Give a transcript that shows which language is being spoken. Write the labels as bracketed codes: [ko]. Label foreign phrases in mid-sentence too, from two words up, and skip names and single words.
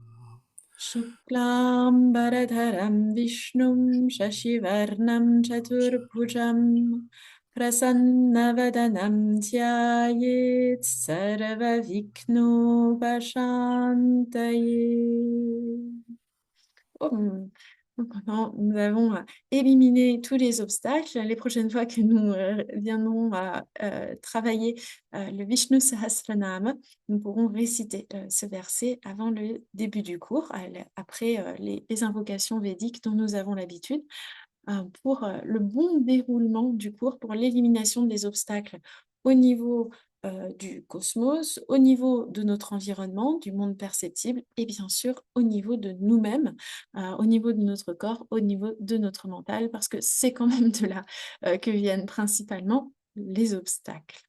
[sa] शुक्लं बरधरं विष्णुं शशिवर्णं चतुर्भुजं. प्रसन्नवदनं ध्यायेत् सर्वविघ्नो पशान्तये. [fr] Donc maintenant, nous avons éliminé tous les obstacles. Les prochaines fois que nous viendrons à travailler le Vishnu Sahasranama, nous pourrons réciter ce verset avant le début du cours, après les invocations védiques dont nous avons l'habitude, pour le bon déroulement du cours, pour l'élimination des obstacles au niveau du cosmos, au niveau de notre environnement, du monde perceptible et bien sûr au niveau de nous-mêmes, au niveau de notre corps, au niveau de notre mental, parce que c'est quand même de là que viennent principalement les obstacles.